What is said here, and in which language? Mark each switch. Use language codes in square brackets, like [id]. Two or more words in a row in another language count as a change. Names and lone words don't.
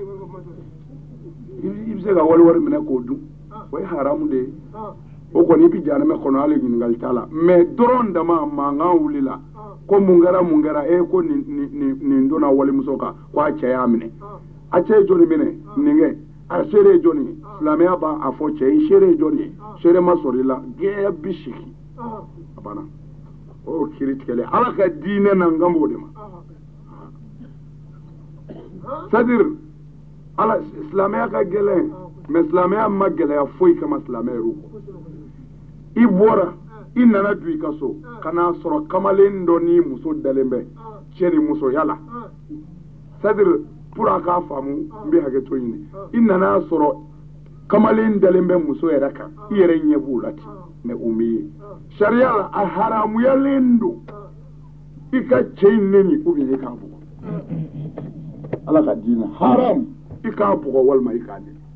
[bm] i bɛ se ka wari minɛ k'o dun o ye haramu de ye o kɔni i bɛ jahanama kɔnɔ hali ɲininkali t'a la mais dɔrɔn dama mankan wulila ko mun kɛra e ko nin donna walimuso kan ko a cɛ y'a minɛ a cɛ ye jɔnni minɛ nin kɛ a seere ye jɔnni ye silamɛya b'a fɔ cɛ i seere ye jɔnni ye seere ma sɔrɔ i la gɛnya 80 a banna o kiri tigɛlen ala ka diinɛ na n kan b'o de ma [fr] c'est à dire [bm] ala silamɛya ka gɛlɛn mais silamɛya ma gɛlɛya foyi kama silamɛya yɛrɛ kɔ i bɔra i nana don i ka so ka n'a sɔrɔ kamalen dɔ ni muso dalen bɛ cɛ ni musoya la [fr] c'est à dire pour [bm] a k'a faamu n bɛ hakɛ to ɲini i nana sɔrɔ kamalen dalen bɛ muso yɛrɛ kan i yɛrɛ ɲɛ b'o la ten mais o m'i ye sariya la a haramuyalen don i ka cɛ in neni [fr] ou bien [bm] i k'a bugɔ ala ka diinɛ haram i k'a bugɔ walima i k'a neni